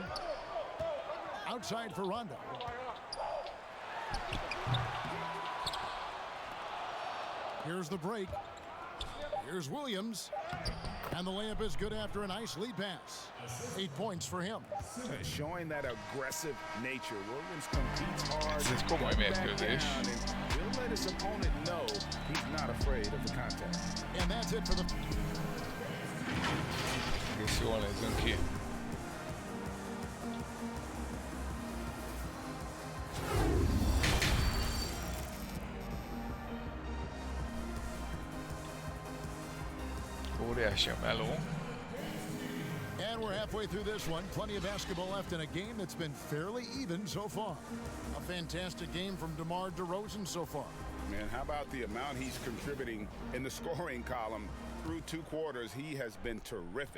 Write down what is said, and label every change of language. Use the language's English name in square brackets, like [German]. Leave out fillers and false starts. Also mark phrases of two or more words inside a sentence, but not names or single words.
[English] Outside for Rondo. Here's the break. Here's Williams. And the layup is good after a nice lead pass. 8 points for him. Showing that aggressive nature. Williams competes hard. [Hungarian] Ez komoly mérkőzés. [English] He'll let his opponent know he's not afraid of the contest. And that's it for the... [Hungarian] Egész jól nézünk ki. Óriási a meló. [English] And we're halfway through this one. Plenty of basketball left in a game that's been fairly even so far. A fantastic game from DeMar DeRozan so far. Man, how about the amount he's contributing in the scoring column through 2 quarters? He has been terrific.